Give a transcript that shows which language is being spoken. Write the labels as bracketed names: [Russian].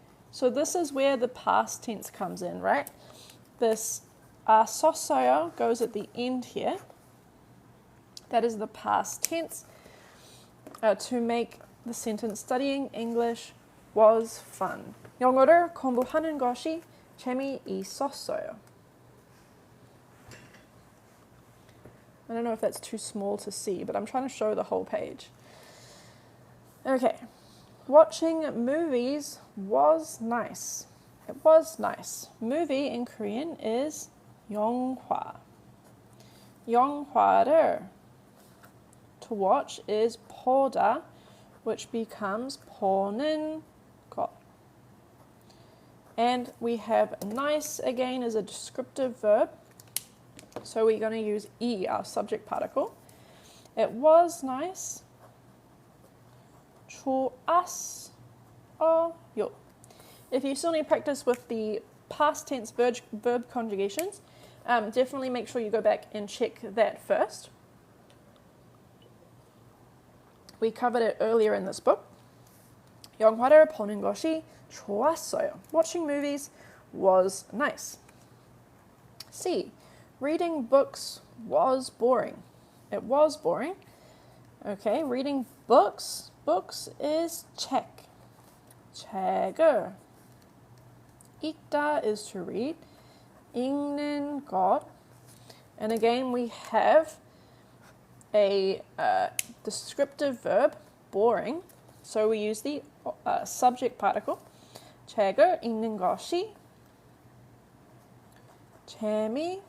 [English] So this is where the past tense comes in, right? This 썼어요 goes at the end here. That is the past tense to make the sentence studying English was fun. [Korean] 영어를 공부하는 것이 재미있었어요. [English] I don't know if that's too small to see, but I'm trying to show the whole page. Okay. Watching movies was nice. It was nice. Movie in Korean is 영화. 영화를 to watch is 보다, which becomes [Korean] 보는 것. [English] And we have nice again as a descriptive verb. So we're going to use E, our subject particle. It was nice. [Korean] 좋았어요. [English] If you still need practice with the past tense verb conjugations, definitely make sure you go back and check that first. We covered it earlier in this book. [Korean] 영화를 보는 것이 좋았어요. [English] Watching movies was nice. C. Reading books was boring. It was boring. Okay, reading books. Books is 책. 책을. 읽다 is to read. [Korean] 읽는 것. [English] And again, we have a descriptive verb, boring. So we use the subject particle. [Korean] 책을 읽는 것이 재미없었어요.